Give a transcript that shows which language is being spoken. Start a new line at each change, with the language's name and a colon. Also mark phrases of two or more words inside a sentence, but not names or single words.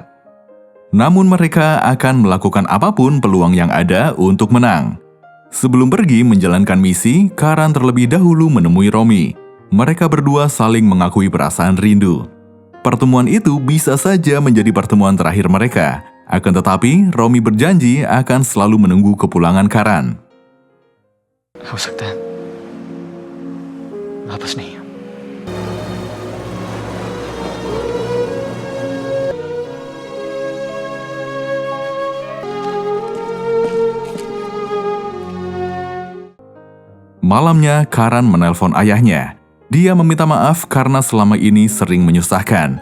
Indonesian: Namun mereka akan melakukan apapun peluang yang ada untuk menang. Sebelum pergi menjalankan misi, Karan terlebih dahulu menemui Romy. Mereka berdua saling mengakui perasaan rindu. Pertemuan itu bisa saja menjadi pertemuan terakhir mereka. Akan tetapi, Romy berjanji akan selalu menunggu kepulangan Karan.
Hindi: हो सकता है वापस नहीं।
Indonesian: Malamnya, Karan menelpon ayahnya. Dia meminta maaf karena selama ini sering menyusahkan.